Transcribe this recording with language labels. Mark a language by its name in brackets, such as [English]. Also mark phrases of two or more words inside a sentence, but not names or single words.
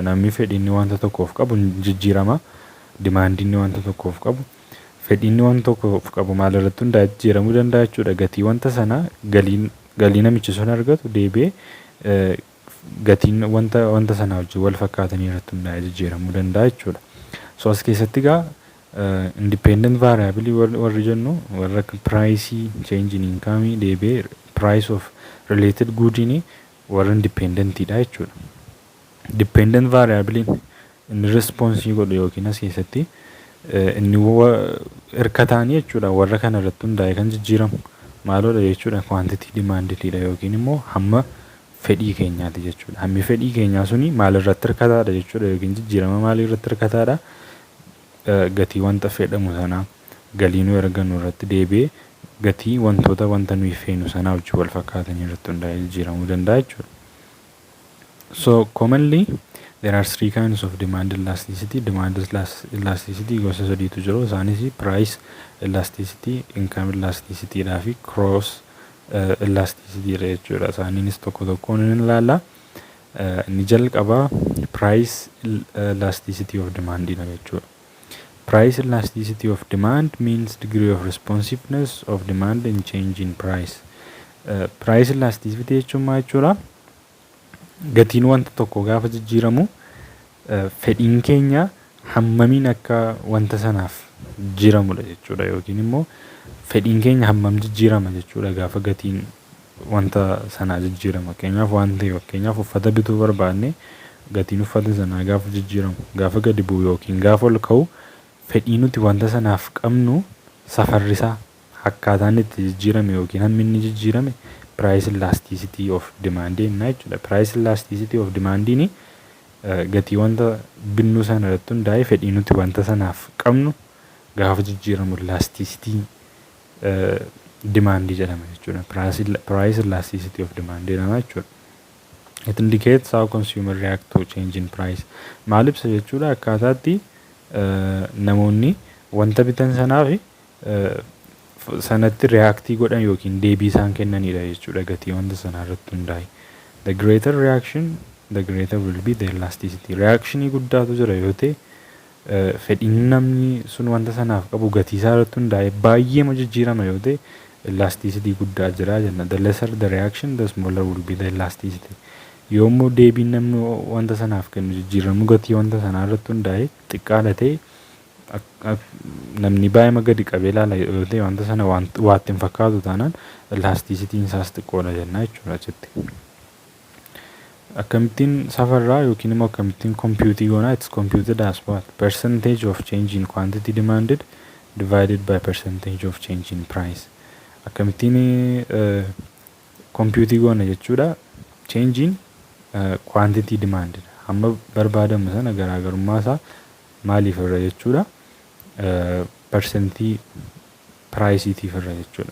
[Oromo] Namni fedhiin wanta tokkoof qabu jijjiirama, dimaandiin wanta tokkoof qabu fedhiin wanta tokkoof qabu maal irratti hundaa'e jijjiiramuu danda'a jechuudha. Gatii wanta sanaa galii namichi sun argatu deebi'ee gatiin wanta sanaa wajjin wal fakkaatanii irratti hundaa'e jijjiiramuu danda'a jechuudha. So as keessatti gaa [English] independent variable [Oromo] warri jennu warra [English] price change in income [Oromo] deebi'ee [English] price of related good [Oromo] warra independentidha jechuudha. [English] Dependent variable [Oromo] inni response godhu yookiin as keessatti inni hirkataanii jechuudha warra kana irratti hundaa'e kan jijjiiramu maaloodha jechuudha [English] quantity demandedidha [Oromo] yookiin immoo hamma fedhii keenyaati jechuudha. Hammi fedhii keenyaa suni maal irratti hirkataadha jechuudha yookiin jijjiirama maalii irratti hirkataadha gatii wanta fedhamu sanaa galii nu argannu irratti deebi'ee gatii wanta nuyi feenu sanaa wajjin wal fakkaatanii irratti hundaa'e jijjiiramuu danda'a jechuudha. [English] So commonly there are three kinds of demand elasticity. Demand elasticity [Oromo] gosa sadiitu jiru. Isaanis [English] price elasticity, income elasticity [Oromo] fi [English] cross elasticity [Oromo] jechuudha. Isaaniinis tokko tokkoon ni ilaalla. Inni jalqabaa [English] price elasticity of demand [Oromo] jechuudha. [English] Price elasticity of demand means degree of responsiveness of demand and change in price. Price elasticity [Oromo] jechuun maal jechuudha? Gatiin wanta tokko gaafa jijjiiramu fedhiin keenya hammamiin akka wanta sanaaf jijjiiramudha jechuudha yookiin immoo fedhiin keenya hammam jijjiirama jechuudha gaafa gatiin wanta sanaa jijjiirama. Fakkeenyaaf uffata bituu barbaanne gatiin uffata sanaa gaafa jijjiiramu gaafa gadi bu'u yookiin gaafa ol ka'u fedhii nuti wanta sanaaf qabnu safarrisaa akkaataan itti jijjiirame yookiin hammi inni jijjiirame [English] price elasticity of demand [Oromo] jennaa jechuudha. [English] Price elasticity of demand [Oromo] ni gatii wanta binnu sana irratti hundaa'e fedhii nuti wanta sanaaf qabnu gaafa jijjiiramu [English] elasticity demand [Oromo] jedhama jechuudha. [English] Price elasticity of demand [Oromo] jedhama jechuudha. [English] It indicates how consumer react to change in price. [Oromo] Maal ibsa jechuudha akkaataatti namoonni wanta bitan sanaafi sanatti reaaktii godhan yookiin deebii isaan kennanidha jechuudha gatii wanta sanaa irratti hundaa'e. [English] The greater reaction, the greater will be the elasticity. [Oromo] Reactionii guddaatu jira yoo ta'e fedhiin namni sun wanta sanaaf qabu gatii isaa irratti hundaa'e baay'eema jijjiirama yoo ta'e elasticity guddaa jira jenna. [English] The lesser the reaction, the smaller will be the elasticity. [Oromo] Yoommoo deebiin namni wanta sanaaf kennu jijjiiramu gatii wanta sanaa irratti hundaa'e xiqqaadha ta'e namni baay'ee gadi qabee ilaala yoo ta'e wanta sana waatti hin fakkaatu taanaan elasticity isaas xiqqoodha jennaa jechuudha achitti. Akkamittiin safarraa yookiin immoo akkamittiin computii goonaa? [English] It's computed as what? Percentage of change in quantity demanded divided by percentage of change in price. [Oromo] Akkamittiin computii goona jechuudha [English] change in quantity demanded [Oromo] hamma barbaadamu sana garaagarummaa isaa maaliif irra jechuudha percentii priceitiif irra jechuudha.